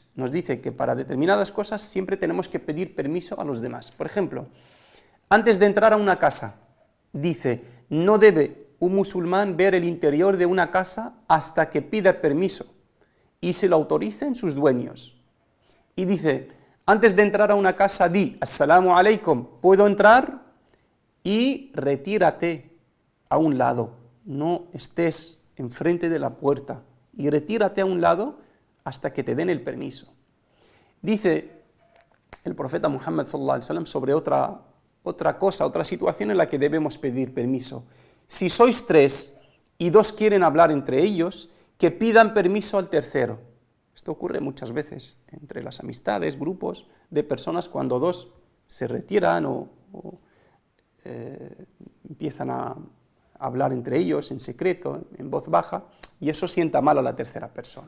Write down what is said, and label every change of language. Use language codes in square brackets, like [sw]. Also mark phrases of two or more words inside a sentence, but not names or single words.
[es] Nos dice que para determinadas cosas siempre tenemos que pedir permiso a los demás. Por ejemplo, antes de entrar a una casa, dice, no debe un musulmán ver el interior de una casa hasta que pida permiso y se lo autoricen sus dueños. Y dice, antes de entrar a una casa, [ar] di, السلام عليكم, [es] ¿puedo entrar? Y retírate a un lado, no estés enfrente de la puerta, y retírate a un lado hasta que te den el permiso. Dice el profeta Muhammad [ar] صلى الله عليه وسلم [es] sobre otra situación en la que debemos pedir permiso. Si sois 3 y 2 quieren hablar entre ellos, que pidan permiso al tercero. Esto ocurre muchas veces entre las amistades, grupos de personas cuando 2 se retiran o empiezan a hablar entre ellos en secreto, en voz baja, y eso sienta mal a la tercera persona.